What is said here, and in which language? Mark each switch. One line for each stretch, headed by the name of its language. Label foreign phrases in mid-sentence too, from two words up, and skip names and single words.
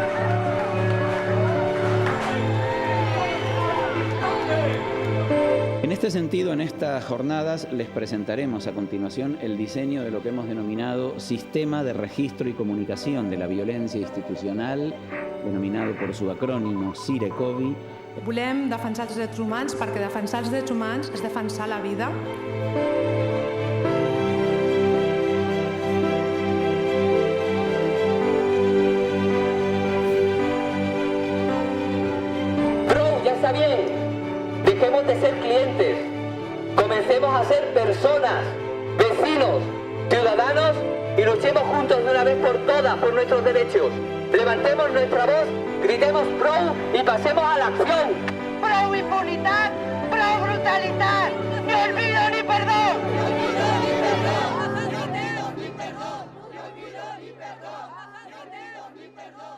Spanish: En este sentido, en estas jornadas les presentaremos a continuación el diseño de lo que hemos denominado Sistema de Registro y Comunicación de la Violencia Institucional, denominado por su acrónimo CIRECOVI.
Catalan: Volem defensar els drets humans perquè defensar els drets humans és defensar la vida.
Spanish: Prou, ya está bien. Dejemos de ser clientes. Comencemos a ser personas, vecinos, ciudadanos y luchemos juntos de una vez por todas por nuestros derechos. Levantemos nuestra voz, gritemos prou y pasemos a la acción.
Catalan: Prou impunitat, prou brutalitat,
Spanish: ni olvido ni perdón. Ni olvido ni perdón. No olvido ni perdón. No olvido ni perdón. No olvido ni perdón.